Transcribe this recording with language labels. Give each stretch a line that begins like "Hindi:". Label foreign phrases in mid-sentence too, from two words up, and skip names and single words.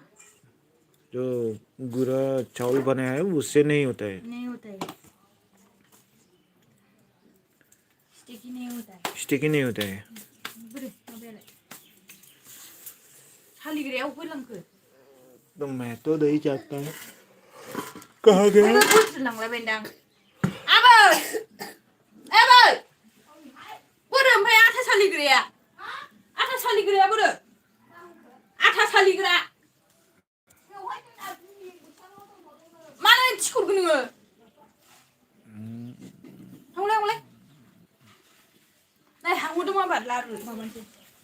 Hindi: जो गुरा चावल बनाया है उससे नहीं होता है। नहीं होता है, स्टिकी नहीं होता है। स्टिकी नहीं होता है।
Bodo: सालिग्रायाव फैलांखो
Hindi: टमेटो दही जाता है कहाँ गया
Bodo: लांलायबायदां आबै आबै बोरो ओमफ्राय आथा सालिग्राया बोरो आथा सालिग्रा मानो थिखरगोन नोङो थांलाय नै हांहरदों माबा लारु माबानोसै